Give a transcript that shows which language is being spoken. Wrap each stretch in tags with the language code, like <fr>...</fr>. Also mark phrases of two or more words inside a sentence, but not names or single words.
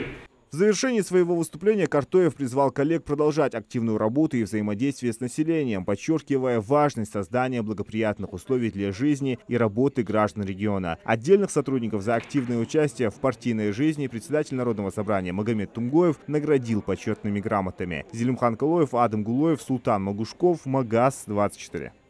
<ru>В завершении своего выступления Картоев призвал коллег продолжать активную работу и взаимодействие с населением, подчеркивая важность создания благоприятных условий для жизни и работы граждан региона. Отдельных сотрудников за активное участие в партийной жизни председатель Народного собрания Магомед Тумгоев наградил почетными грамотами. Зелимхан Калоев, Адам Гулоев, Султан Магушков, Магаз 24.</ru>